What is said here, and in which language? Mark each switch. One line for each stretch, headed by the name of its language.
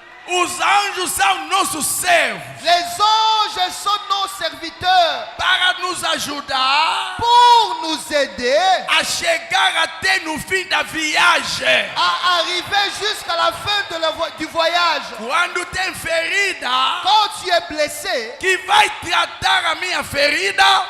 Portuguese: Os anjos são nossos servos
French: Les anges sont nos serviteurs
Portuguese: para nos ajudar
French: pour nous aider
Portuguese: a chegar até no fim da viagem.
French: à arriver jusqu'à la fin de du voyage.
Portuguese: Quando tem ferida,
French: Quand tu es blessé,
Portuguese: que vai tratar a minha ferida